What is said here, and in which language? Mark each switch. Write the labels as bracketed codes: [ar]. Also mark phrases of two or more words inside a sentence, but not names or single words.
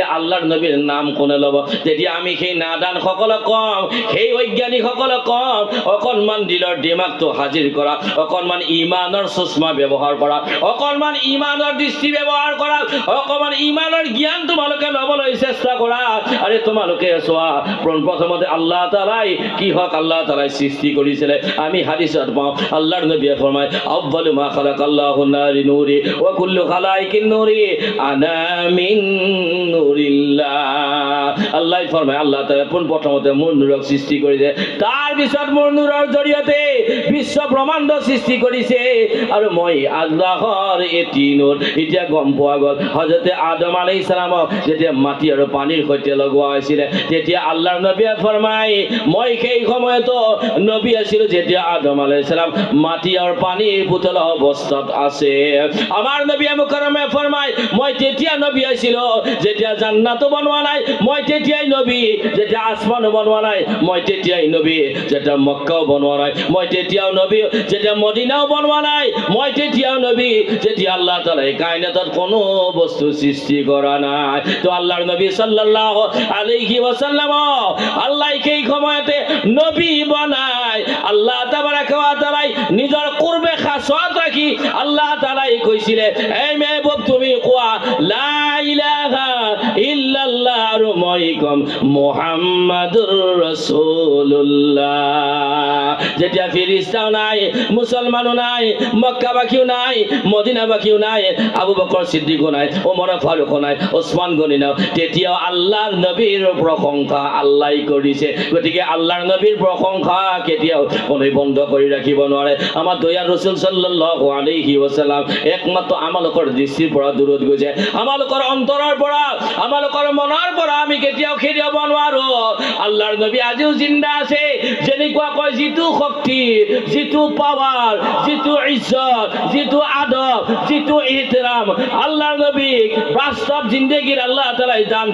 [as] আল্লাহৰ নবীৰ নাম কোনে ল'ব তেতিয়া আমি সেই নাদান সকলক কম সেই বৈজ্ঞানিক সকলক কম অকণমান দিলৰ দিমাগটো হাজিৰ কৰা অকণমান ইমানৰ চশমা ব্যৱহাৰ কৰা অকণমান ইমানৰ দৃষ্টি ব্যৱহাৰ কৰা অকণমান ইমানৰ জ্ঞান তোমালোকে ল'বলৈ চেষ্টা কৰা আৰে তোমালোকে চোৱা প্ৰথমতে [ar] الله تعالى [as] কি হক [ar] الله تعالى [as] সৃষ্টি কৰিছিলে আমি হাদিসত পাওঁ আল্লাহৰ নবীয়ে ফৰমায় [ar] أول ما خلق الله ناري نوري وكل خلائق نوري أنا من [as] নূরিল্লাহ আল্লাহ ফরমায় [ar] الله تعالى [as] প্রথমতে মূল নূরক সৃষ্টি কৰিছে তাৰ পিছত মূল নূৰৰ জৰিয়তে বিশ্ব ব্ৰহ্মাণ্ড সৃষ্টি কৰিছে আৰু মই আল্লাহৰ এটি নূৰ এতিয়া গম পোৱা গ'ল হযৰতে আদম [ar] عليه السلام [as] যেতিয়া মাটি আৰু পানীৰ সৈতে লগোৱা হৈছিল তেতিয়া আল্লাহৰ নবীয়ে ফৰমায় মই সেই সময়তো নবী আছিল যেতিয়া আদম [ar] عليه السلام [as] মাটি আৰু পানীৰ পুতল অৱস্থাত আছে আমাৰ নবীয়ে মুকাৰৰমে ফৰমায় মই তেতিয়া নবী আছিল যেতিয়া জান্নাতো বনোৱা নাই মই তেতিয়াই নবী যেতিয়া আসমানো বনোৱা নাই মই তেতিয়াই নবী যেতিয়া মক্কাও বনোৱা নাই মই তেতিয়াও নবী যেতিয়া মদিনাও বনোৱা নাই মই তেতিয়াও নবী যেতিয়া [ar] الله تعالى [as] কায়নাতত কোনো বস্তু সৃষ্টি কৰা নাই তো আল্লাহৰ নবী [ar] صلى الله عليه وسلم [as] আল্লাহ সেই সময়তে নবী বনায় [ar] الله تبارك وتعالى [as] নিজৰ কুরবে খাসত ৰাখি [ar] الله تعالى [as] কৈছিলে এই মেহবুব তুমি কোৱা [ar] لا إله إلا الله [as] আৰু মই কম মুহাম্মাদুৰ রাসূলুল্লাহ যেতিয়া ফেরেশতাও নাই মুসলমানও নাই মক্কাবাসীও নাই মদিনাবাসীও নাই আবু বকর সিদ্দিকও নাই ওমর ফারুকও নাই ওসমান গনি নাই তেতিয়াও আল্লাহৰ নবীৰ প্ৰশংসা আল্লাহ কৰিছে গতিকে আল্লাহৰ নবীৰ প্ৰশংসা কেতিয়াও কোনোই বন্ধ কৰি ৰাখিব নোৱাৰে আমাৰ দয়াৰ ৰাসূল [ar] صلى الله عليه وسلم [as] একমাত্ৰ আমালোকৰ দৃষ্টিৰ পৰা দূৰত গৈছে আমালোকৰ অন্তৰৰ পৰা আমালোকৰ মনৰ পৰা আমি কেতিয়াও খেদিব নোৱাৰো আল্লাহৰ নবী আজিও জিন্দা আছে যেনেকুৱা কয় যিটো শক্তি যিটো পাৱাৰ যিটো ইজ্জত যিটো আদব যিটো ইহতিৰাম আল্লাহৰ নবীক বাস্তৱ জিন্দেগীৰ [ar] الله تعالى [as] দান